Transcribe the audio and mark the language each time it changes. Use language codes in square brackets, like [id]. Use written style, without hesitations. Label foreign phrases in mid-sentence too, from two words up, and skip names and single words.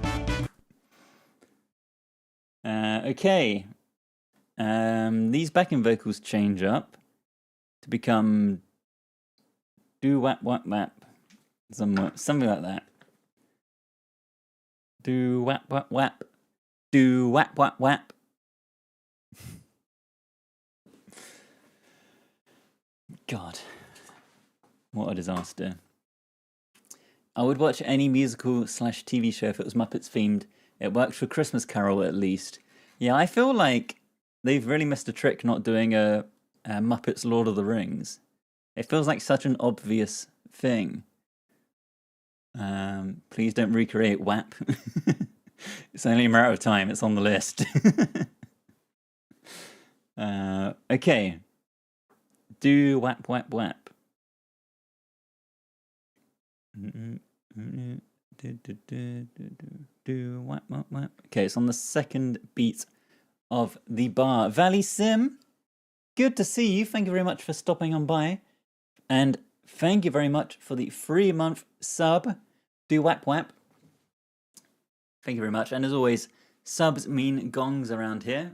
[en] Okay. These backing vocals change up to become do wap wap wap, something like that. Do wap wap wap, do wap wap wap. God, what a disaster. I would watch any musical / TV show if it was Muppets themed. It worked for Christmas Carol at least. Yeah, I feel like they've really missed a trick not doing a Muppets Lord of the Rings. It feels like such an obvious thing. Please don't recreate WAP. It's only a matter of time. It's on the list. Okay. Do wap wap wap. Do wap wap wap. Okay, it's on the second beat of the bar. Valley Sim, good to see you. Thank you very much for stopping on by. And thank you very much for the 3-month sub. Do wap wap. Thank you very much. And as always, subs mean gongs around here.